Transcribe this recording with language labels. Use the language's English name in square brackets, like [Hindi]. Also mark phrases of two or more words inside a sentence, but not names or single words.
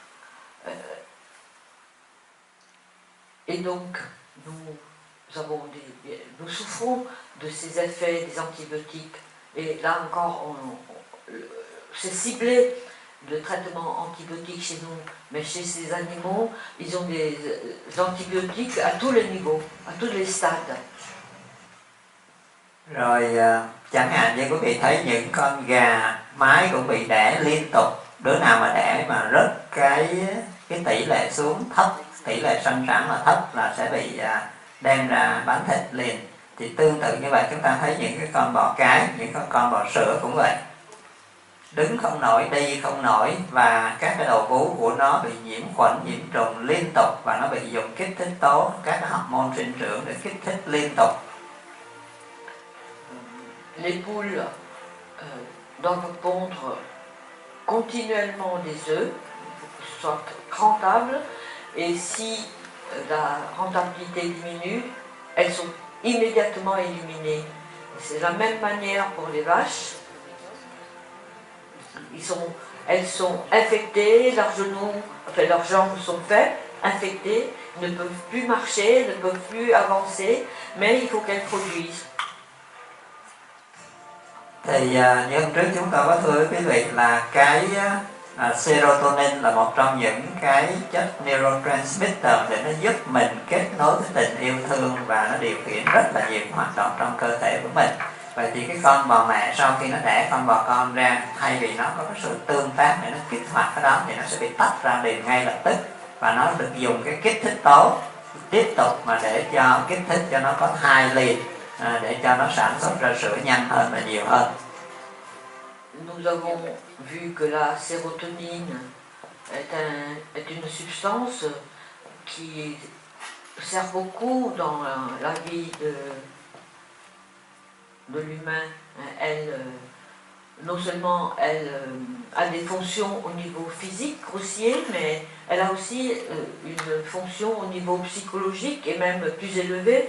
[French] Et donc, nous souffrons de ces effets des antibiotiques. Et là encore, c'est ciblé le traitement antibiotique chez nous, mais chez ces animaux, ils ont des antibiotiques à tous les niveaux, à tous les stades. [Vietnamese] Rồi chẳng hạn như quý vị thấy những con gà mái cũng bị đẻ liên tục, đứa nào mà đẻ mà rớt cái tỷ lệ xuống thấp, tỷ lệ sinh sản mà thấp là sẽ bị đem ra bán thịt liền. Thì tương tự như vậy chúng ta thấy những cái con bò cái, những con bò sữa cũng vậy, đứng không nổi, đi không nổi, và các cái đầu vú của nó bị nhiễm khuẩn, nhiễm trùng liên tục, và nó bị dùng kích thích tố, các cái hormone sinh trưởng để kích thích liên tục. [French] les poules doivent pondre continuellement des œufs, il faut que ce soit rentable, et si la rentabilité diminue, elles sont immédiatement éliminées. C'est la même manière pour les vaches. Elles sont infectées, leurs genoux, enfin leurs jambes sont faibles, infectées, ne peuvent plus marcher, ne peuvent plus avancer, mais il faut qu'elles produisent. [Vietnamese] Thì như hôm trước chúng ta có thưa với quý vị là cái serotonin là một trong những cái chất neurotransmitter để nó giúp mình kết nối với tình yêu thương và nó điều khiển rất là nhiều hoạt động trong cơ thể của mình. Vậy thì cái con bò mẹ sau khi nó đẻ con bò con ra, thay vì nó có cái sự tương tác để nó kích hoạt cái đó thì nó sẽ bị tách ra liền ngay lập tức, và nó được dùng cái kích thích tố tiếp tục mà để cho kích thích cho nó có thai liền, để cho nó sản xuất ra sữa nhanh hơn và nhiều hơn. [French] Nous avons vu que la sérotonine est une substance qui sert beaucoup dans la vie de l'humain. Non seulement elle a des fonctions au niveau physique, grossier, mais elle a aussi une fonction au niveau psychologique et même plus élevée.